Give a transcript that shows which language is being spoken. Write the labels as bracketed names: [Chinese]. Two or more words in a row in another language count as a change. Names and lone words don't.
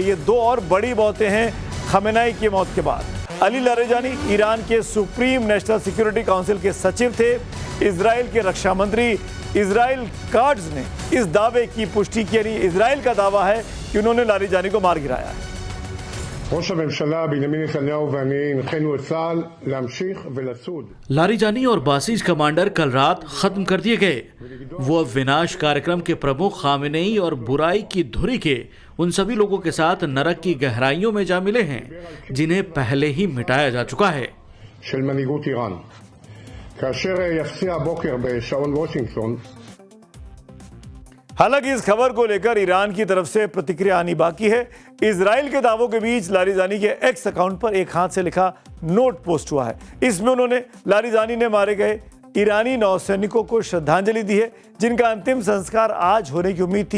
[Hindi] ये दो और बड़ी मौतें हैं खमेनाई की मौत के बाद। अली लारिजानी ईरान के [English] Supreme National Security Council [Hindi] के सचिव थे। इजराइल के रक्षा मंत्री इजराइल काट्ज ने इस दावे की पुष्टि की, यानी इजराइल का दावा है कि उन्होंने लारिजानी को मार गिराया है। [Hebrew] ראש הממשלה בנימין נתניהו ואני הנחינו את צה"ל להמשיך ולצוד। [Hindi] लारिजानी और बासिज कमांडर कल रात खत्म कर दिए गए। वो अब विनाश कार्यक्रम के प्रमुख खामेनेई और बुराई की धुरी के उन सभी लोगों के साथ नरक की गहराइयों में जा मिले हैं जिन्हें पहले ही मिटाया जा चुका है। [Hebrew] של מנהיגות איראן כאשר יפציע הבוקר בשעון וושינגטון। [Hindi] हालांकि इस खबर को लेकर ईरान की तरफ से प्रतिक्रिया आनी बाकी है। इजराइल के दावों के बीच लारिजानी के एक्स अकाउंट पर एक हाथ से लिखा नोट पोस्ट हुआ है। इसमें उन्होंने लारिजानी ने मारे गए ईरानी नौसैनिकों को श्रद्धांजलि दी है जिनका अंतिम संस्कार आज होने की उम्मीद थी।